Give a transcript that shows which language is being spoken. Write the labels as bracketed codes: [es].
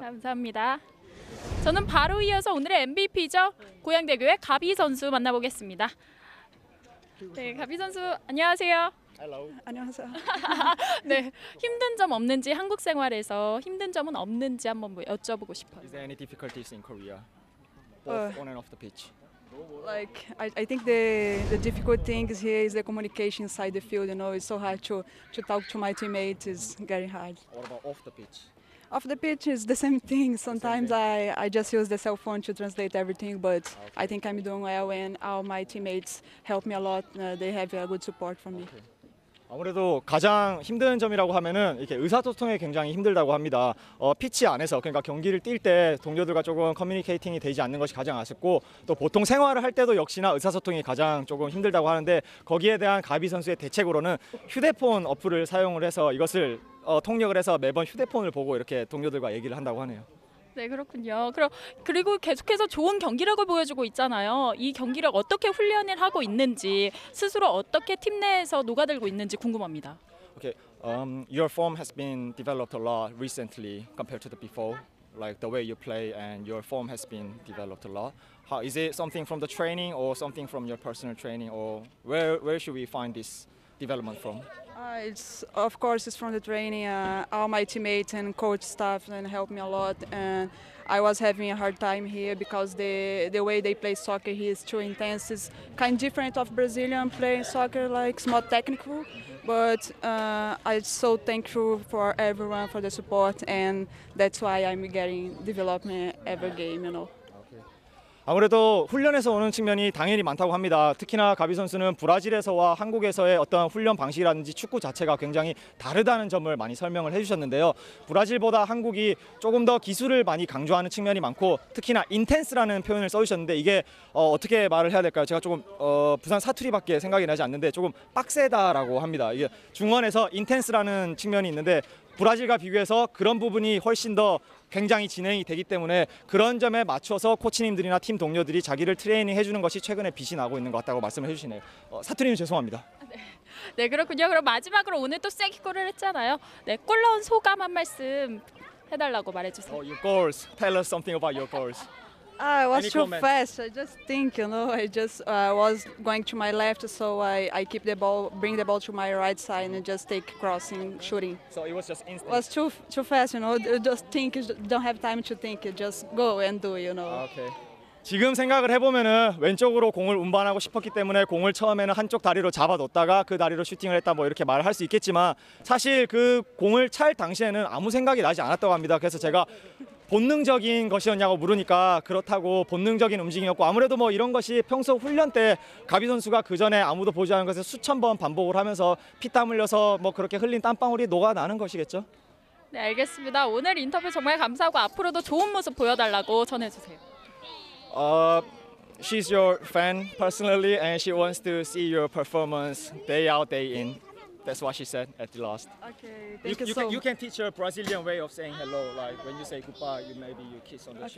[ko] 네, 감사합니다. 저는 바로 이어서 오늘의 MVP죠. 고양대교의 가비 선수 만나보겠습니다. 네, 가비 선수 안녕하세요. 안녕하세요. 네, 힘든 점 없는지 한국 생활에서 힘든 점은 없는지 한번 여쭤보고 싶어요. [en] Is there any difficulties in Korea? Both on and off the pitch. Like I think the difficult thing is here is the communication inside the field. You know, it's so hard to talk to my teammates. It's very hard. What about off the pitch? Off the pitch is the same thing. Sometimes I just use the cell phone to translate everything, but I think I'm doing well, and all my teammates help me a lot. They have a good support from me. [ko] 아무래도 가장 힘든 점이라고 하면은 이렇게 의사소통이 굉장히 힘들다고 합니다. 피치 안에서 그러니까 경기를 뛸 때 동료들과 조금 커뮤니케이팅이 되지 않는 것이 가장 아쉽고 또 보통 생활을 할 때도 역시나 의사소통이 가장 조금 힘들다고 하는데 거기에 대한 가비 선수의 대책으로는 휴대폰 어플을 사용을 해서 이것을 통역을 해서 매번 휴대폰을 보고 이렇게 동료들과 얘기를 한다고 하네요. 네, 그렇군요. 그리고 계속해서 좋은 경기력을 보여주고 있잖아요. 이 경기력 어떻게 훈련을 하고 있는지 스스로 어떻게 팀 내에서 녹아들고 있는지 궁금합니다. [en] Okay, your form has been developed a lot recently compared to the before. Like the way you play and your form has been developed a lot. How is it something from the training or something from your personal training or where should we find this development from? Of course it's from the training. All my teammates and coach staff and help me a lot. And I was having a hard time here because the way they play soccer here is too intense. It's kind of different of Brazilian playing soccer, like it's more technical. But I'm so thankful for everyone for the support, and that's why I'm getting development every game. You know. [ko] 아무래도 훈련에서 오는 측면이 당연히 많다고 합니다. 특히나 가비 선수는 브라질에서와 한국에서의 어떤 훈련 방식이라든지 축구 자체가 굉장히 다르다는 점을 많이 설명을 해주셨는데요. 브라질보다 한국이 조금 더 기술을 많이 강조하는 측면이 많고 특히나 인텐스라는 표현을 써주셨는데 이게 어떻게 말을 해야 될까요? 제가 조금 부산 사투리밖에 생각이 나지 않는데 조금 빡세다라고 합니다. 이게 중원에서 인텐스라는 측면이 있는데 브라질과 비교해서 그런 부분이 훨씬 더 굉장히 진행이 되기 때문에 그런 점에 맞춰서 코치님들이나 팀 동료들이 자기를 트레이닝 해주는 것이 최근에 빛이 나고 있는 것 같다고 말씀을 해주시네요. 사투리는 죄송합니다. 네, 그렇군요. 그럼 마지막으로 오늘 또 세게 골을 했잖아요. 네, 골 넣은 소감 한 말씀 해달라고 말해주세요. [en] Your goals. Tell us something about your goals. I was Any too comment? fast. I just think, I just was going to my left, so I keep the ball, bring the ball to my right side, and just take crossing, shooting. So it was just instant. Was too fast, Just think, don't have time to think. Just go and do, Okay. [ko] 지금 생각을 해보면은 왼쪽으로 공을 운반하고 싶었기 때문에 공을 처음에는 한쪽 다리로 잡아뒀다가 그 다리로 슈팅을 했다 뭐 이렇게 말을 할 수 있겠지만 사실 그 공을 찰 당시에는 아무 생각이 나지 않았다고 합니다. 그래서 제가 본능적인 것이었냐고 물으니까 그렇다고 본능적인 움직임이었고 아무래도 뭐 이런 것이 평소 훈련 때 가비 선수가 그 전에 아무도 보지 않은 것을 수천 번 반복을 하면서 피땀 흘려서 뭐 그렇게 흘린 땀방울이 녹아나는 것이겠죠. 네, 알겠습니다. 오늘 인터뷰 정말 감사하고 앞으로도 좋은 모습 보여달라고 전해주세요. [en] She's your fan personally and she wants to see your performance day out day in. That's what she said at the last. Okay, thank you so much. You can teach her Brazilian way of saying hello. Like when you say goodbye, maybe you kiss on the cheek